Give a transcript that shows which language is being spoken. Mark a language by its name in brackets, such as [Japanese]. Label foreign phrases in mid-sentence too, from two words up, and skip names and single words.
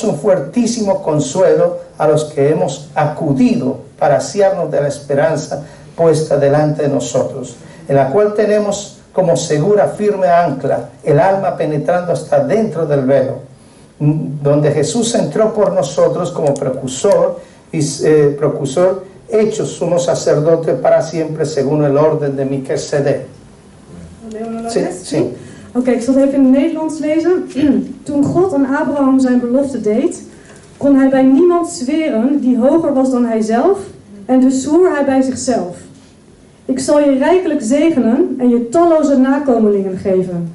[Spanish] un fuertísimo consuelo a los que hemos acudido para asiarnos de la esperanza puesta delante de nosotros, en la cual tenemos como segura firme ancla el alma penetrando hasta dentro del velo, donde Jesús entró por nosotros como precursor hecho sumo sacerdote para siempre según el orden de Melquisedec. Sí, sí. [Dutch] Oké, ik zal het even in het Nederlands lezen. Toen God aan Abraham zijn belofte deed, kon hij bij niemand zweren die hoger was dan hij zelf, en dus zwoer hij bij zichzelf: ik zal je rijkelijk zegenen en je talloze nakomelingen geven.